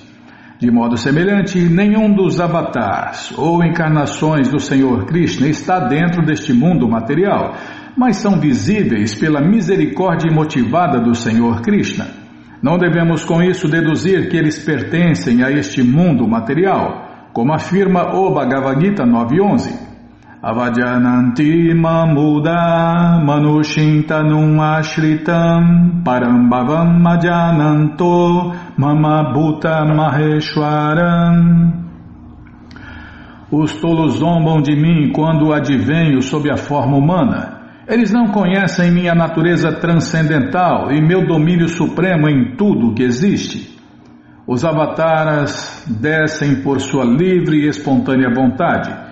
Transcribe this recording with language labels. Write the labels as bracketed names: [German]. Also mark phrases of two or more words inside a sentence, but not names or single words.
[Portuguese] De modo semelhante, nenhum dos avatars ou encarnações do Senhor Krishna está dentro deste mundo material, mas são visíveis pela misericórdia motivada do Senhor Krishna. Não devemos com isso deduzir que eles pertencem a este mundo material, como afirma o Bhagavad Gita 9.11. [Sanskrit] Avajananti mamuda manushintanum ashritam parambhavam ajananto mama bhuta maheshwaram. [Portuguese] Os tolos zombam de mim quando advenho sob a forma humana. Eles não conhecem minha natureza transcendental e meu domínio supremo em tudo que existe. Os avataras descem por sua livre e espontânea vontade.